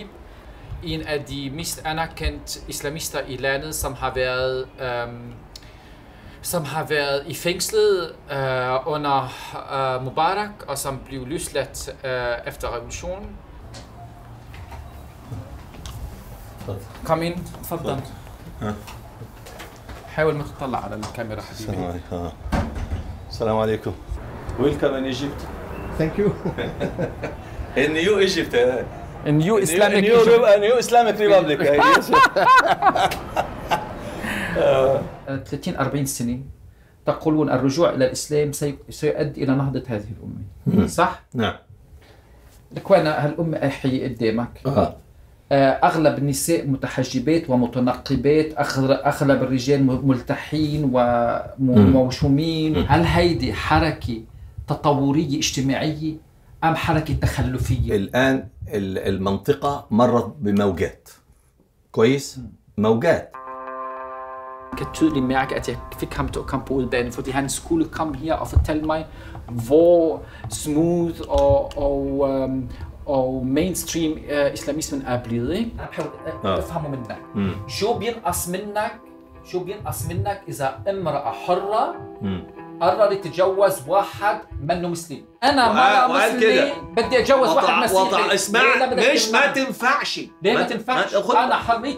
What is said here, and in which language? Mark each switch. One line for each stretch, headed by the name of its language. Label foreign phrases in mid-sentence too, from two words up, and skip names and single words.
Danish: En af de mest anerkendte islamister i landet, som har været i fængslet under Mubarak, og som blev løsladt efter revolutionen. Kom ind,
Arabic: تفضل. حاول ما تطلع على الكاميرا حبيبي. السلام عليكم.
English: Welcome in Egypt. Thank you. In New Egypt. A new Islamic Republic.
Arabic: 30-40 سنة تقولون الرجوع إلى الإسلام سيؤدي إلى نهضة هذه الأمة. صح؟ نعم. لكوين هالأمة أحيي قدامك. أغلب النساء متحجبات ومتنقبات، أغلب الرجال ملتحين وموشومين. هل هيدي حركة تطورية اجتماعية أم حركة تخلفية؟ الآن المنطقة مرت بموجات. كويس؟ موجات.
Danish: Jeg kan tydeligt mærke, at jeg fik ham til at komme på udbanen, fordi han skulle komme her og fortælle mig, hvor smooth og mainstream islamismen er blevet. Ikke? Jeg
Arabic: بفهمه منك. شو بينقص منك إذا امرأة حرة قررت تتجوز واحد منه مسلم. أنا مرة مسلمة بدي أتجوز واحد مسيحي. اسمع، ليش ما تنفعش؟ ليه ما تنفعش؟ أنا حريتي